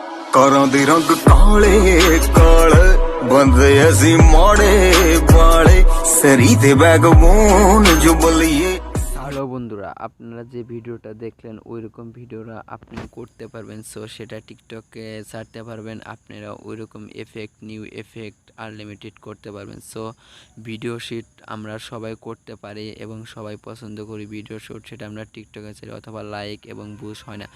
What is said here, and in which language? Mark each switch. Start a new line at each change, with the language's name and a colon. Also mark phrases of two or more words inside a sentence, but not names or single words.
Punjabi: ਕਾਰਾਂ ਦੇ ਰੰਗ ਕਾਲੇ ਕਾਲੇ ਬੰਦੇ ਅਸੀ ਮਾੜੇ ਬਾੜੇ ਸਰੀ ਦੇ ਬੈਕਬੋਨ ਜੋ ਬੱਲੀਏ।
Bangla: হ্যালো বন্ধুরা, আপনারা যে ভিডিওটা দেখলেন ওইরকম ভিডিওটা আপনি করতে পারবেন। সো সেটা টিকটকে ছাড়তে পারবেন, আপনারা ওইরকম এফেক্ট,
English: new effect unlimited
Bangla: করতে পারবেন। সো
English: video shoot
Bangla: আমরা সবাই করতে পারি এবং সবাই পছন্দ করি
English: video shoot,
Bangla: সেটা আমরা টিকটকে ছাড়ি অথবা লাইক এবং বুশ হয় না।